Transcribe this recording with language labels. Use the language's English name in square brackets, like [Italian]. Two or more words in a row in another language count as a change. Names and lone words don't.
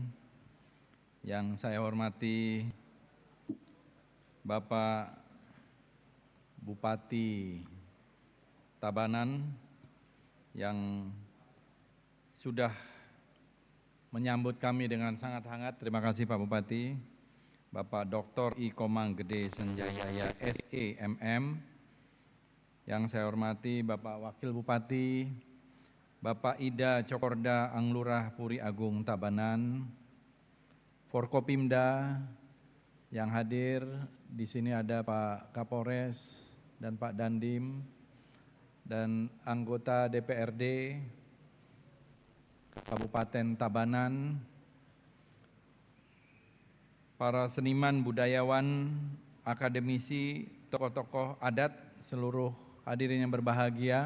[Indonesian] Yang saya hormati Bapak Bupati Tabanan yang sudah menyambut kami dengan sangat hangat. Terima kasih Pak Bupati. Bapak Dr. I. Komang Gede Senjaya SEMM. Yang saya hormati Bapak Wakil Bupati, Bapak Ida Cokorda Anglurah Puri Agung Tabanan, Forkopimda yang hadir di sini ada Pak Kapolres dan Pak Dandim dan anggota DPRD Kabupaten Tabanan, para seniman, budayawan, akademisi, tokoh-tokoh adat, seluruh hadirin yang berbahagia.